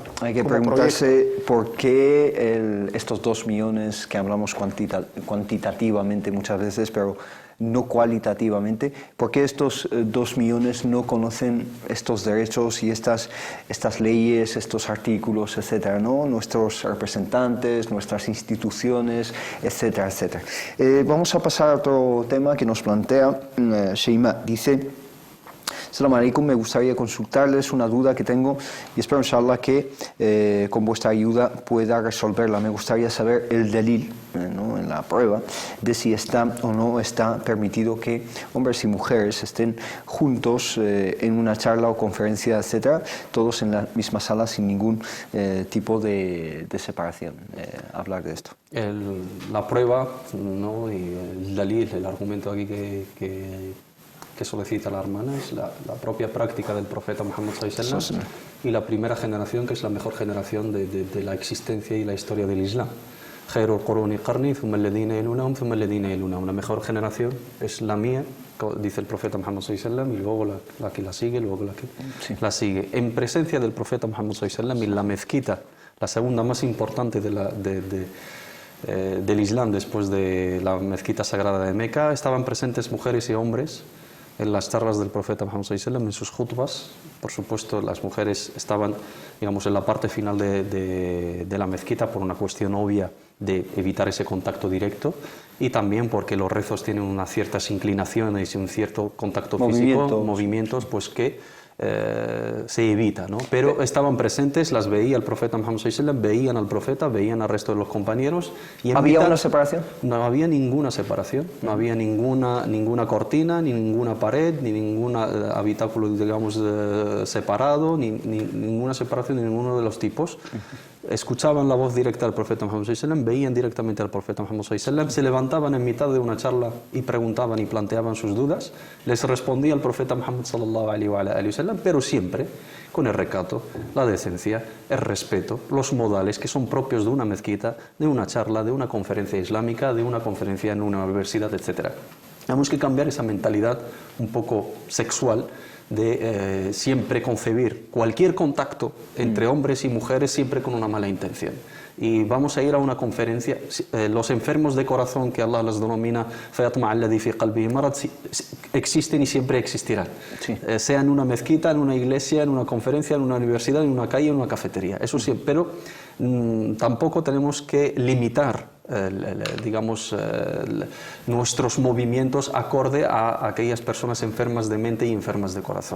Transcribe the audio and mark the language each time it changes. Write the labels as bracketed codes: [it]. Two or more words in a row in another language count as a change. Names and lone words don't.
[es] Hay que preguntarse por qué estos 2 millones que hablamos cuantitativamente muchas veces, pero no cualitativamente, ¿por qué estos 2 millones no conocen estos derechos y estas leyes, estos artículos, etcétera, ¿no? Nuestros representantes, nuestras instituciones, etcétera, etcétera. Vamos a pasar a otro tema que nos plantea Sheima. Dice: [ar] سلام عليكم, [es] me gustaría consultarles una duda que tengo y espero, inshallah, que con vuestra ayuda pueda resolverla. Me gustaría saber el delil, ¿no?, en la prueba, de si está o no está permitido que hombres y mujeres estén juntos en una charla o conferencia, etcétera, todos en la misma sala sin ningún tipo de separación. Hablar de esto. La prueba, ¿no?, y el dalil, el argumento aquí que solicita la hermana es la propia práctica del profeta Muhammad [ar] صلى الله عليه وسلم [es] y la primera generación, que es la mejor generación de la existencia y la historia del Islam. [ar] خير القرون قرني ثم الذين يلونهم ثم الذين يلونهم. [es] La mejor generación es la mía, dice el profeta Muhammad [ar] صلى الله عليه وسلم, [es] y luego la que la sigue, luego la que la sigue. En presencia del profeta Muhammad [ar] صلى الله عليه وسلم, [es] en la mezquita, la segunda más importante del Islam después de la mezquita sagrada de Meca, estaban presentes mujeres y hombres en las charlas del profeta Muhammad [ar] صلى الله عليه وسلم, [es] en sus khutbas. Por supuesto, las mujeres estaban, digamos, en la parte final de la mezquita por una cuestión obvia de evitar ese contacto directo, y también porque los rezos tienen unas ciertas inclinaciones y un cierto contacto físico, movimientos, pues que se evita, ¿no? Pero estaban presentes, las veía el profeta Muhammad [ar] صلى الله عليه وسلم, [es] veían al profeta, veían al resto de los compañeros. Y ¿Había una separación? No había ninguna separación, no había ninguna cortina, ni ninguna pared, ni ningún habitáculo, digamos, separado, ni ninguna separación de ninguno de los tipos. Escuchaban la voz directa del profeta Muhammad [ar] صلى الله عليه وسلم, [es] veían directamente al profeta Muhammad [ar] صلى الله عليه وسلم, [es] se levantaban en mitad de una charla y preguntaban y planteaban sus dudas, les respondía el profeta Muhammad [ar] صلى الله عليه وسلم, [es] pero siempre con el recato, la decencia, el respeto, los modales que son propios de una mezquita, de una charla, de una conferencia islámica, de una conferencia en una universidad, etc. Tenemos que cambiar esa mentalidad un poco sexual de siempre concebir cualquier contacto entre hombres y mujeres siempre con una mala intención. Y vamos a ir a una conferencia, los enfermos de corazón, que Allah los denomina [ar] فَيَطْمَعَ الَّذِي فِي قَلْبِهِ مَرَضٌ, [es] existen y siempre existirán, sea en una mezquita, en una iglesia, en una conferencia, en una universidad, en una calle, en una cafetería, eso sí, pero tampoco tenemos que limitar nuestros movimientos acorde a aquellas personas enfermas de mente y enfermas de corazón.